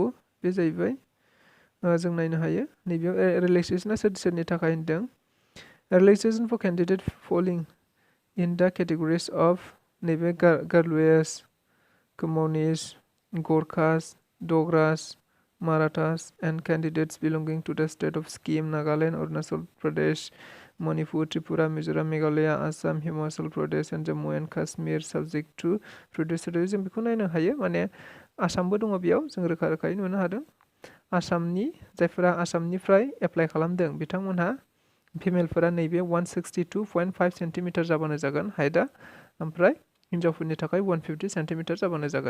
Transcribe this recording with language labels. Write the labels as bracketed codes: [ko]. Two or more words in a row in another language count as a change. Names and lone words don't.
[brx] बे जाहैबाय जों नायनो हायो। नैबेयाव रिलेक्सेसना सोरनि थाखाय होनदों, [en] relaxation for candidate falling in the categories of नैबे गारवेस, communist, Gorkhas, Dogras, Marathas and candidates belonging to the State of Sikkim, Nagaland, Arunachal Pradesh, मणिपुर, त्रिपुरा, मिजोराम, मेघालय, आसाम, Himachal Pradesh and Jammu and Kashmir subject to predecessory. [brx] जों बेखौ नायनो हायो, माने आसामबो दङ बेयाव, जों रोखा रोखायै नुनो हादों। आसामनि जायफोरा आसामनिफ्राय एप्लाइ खालामदों बिथांमोनहा फिमेलफोरा नैबे 162.5 सेन्टिमिटार जाबानो जागोन हाइटआ, ओमफ्राय हिन्जावफोरनि थाखाय 150 सेन्टिमिटार जाबानो जागोन।